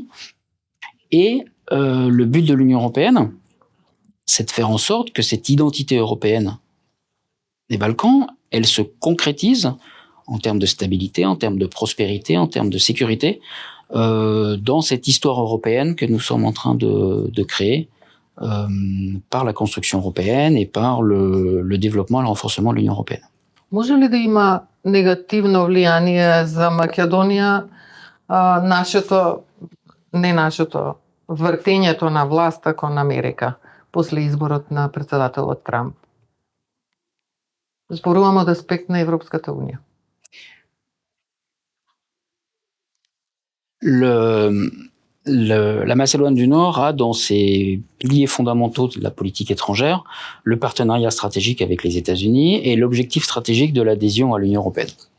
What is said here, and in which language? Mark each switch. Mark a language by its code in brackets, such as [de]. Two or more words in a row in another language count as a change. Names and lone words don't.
[fr] Et le but de l'Union européenne, c'est de faire en sorte que cette identité européenne des Balkans, elle se concrétise en termes de stabilité, en termes de prospérité, en termes de sécurité, dans cette histoire européenne que nous sommes en train de créer par la construction européenne et par le développement et le renforcement de l'Union européenne. [mk] Може ли да има негативно влијание за Македонија вртењето на власта кон Америка после изборот на председателот Трамп? Зборувам од аспект на Европската унија. [fr] La Macédoine du Nord a dans ses piliers fondamentaux de la politique étrangère le partenariat stratégique avec les États-Unis et l'objectif stratégique de l'adhésion à l'Union européenne.